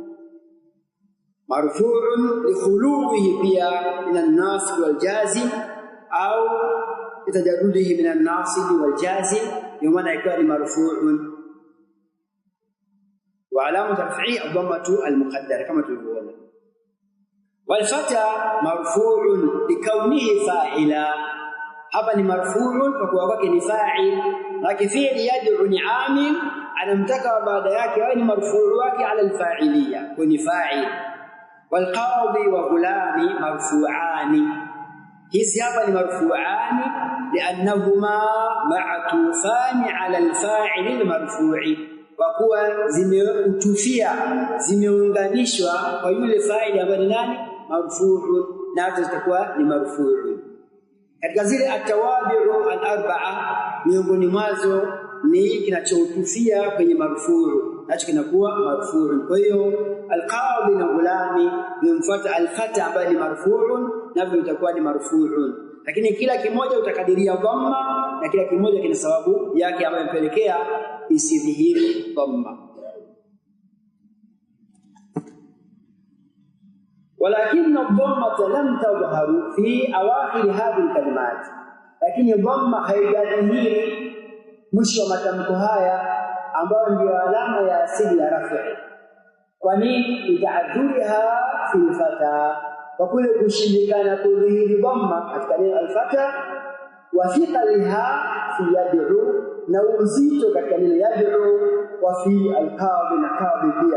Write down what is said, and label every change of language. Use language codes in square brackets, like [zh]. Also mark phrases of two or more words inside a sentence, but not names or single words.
[ar] مرفوع لخلوه pia من الناصب والجازم أو تجرده من الناصب والجازم, [sw] maana ikawa ni [ar] مرفوع وعلامة رفعه الضمة المقدرة [sw] kama tulivyoona. [ar] والفتى مرفوع لكونه فاعلا, [sw] hapa ni marfu'un kwa kuwa kwake ni fa'il, lakini fi'li yad'u ni amil anamtaka baada yake awe ni marfu'u wake [ar] على الفاعلية, [sw] kwa ni fa'il. [ar] والقاضي وغلامي مرفوعان, [sw] hizi hapa ni [ar] مرفوعان لأنهما معطوفان على الفاعل المرفوع, [sw] kwa kuwa zimeutufia, zimeunganishwa kwa yule fa'ili ambaye ni nani? Marfu'un, na hata zitakuwa ni marfu'un. Katika zile [ar] التوابع الأربعة, [sw] miongoni mwazo ni kinachoutufia kwenye marfu'u, nacho kinakuwa marfu'un. Kwa hiyo al-qadi na gulami yumfuata al-fata ambaye ni marfu'un, navyo itakuwa ni marfu'un, lakini kila kimoja utakadiria dhamma na kila kimoja kina sababu yake ambayo impelekea isidhihiri dhamma. [ar] ولكن الضمة لم تظهر في أواخر هذه الكلمات, [sw] lakini dhamma haijadhihiri mwisho wa matamko haya ambayo ndio alama ya asili ya rafi'. Kwa nini? [ar] تعذرها في الفتى, [sw] kwa kule kushindikana kudhihiri dhamma katika neno al-fata, [ar] وثقلها في يدعو, [sw] na uzito katika neno yad'u, [ar] وفي القاضي [sw] na qadi pia.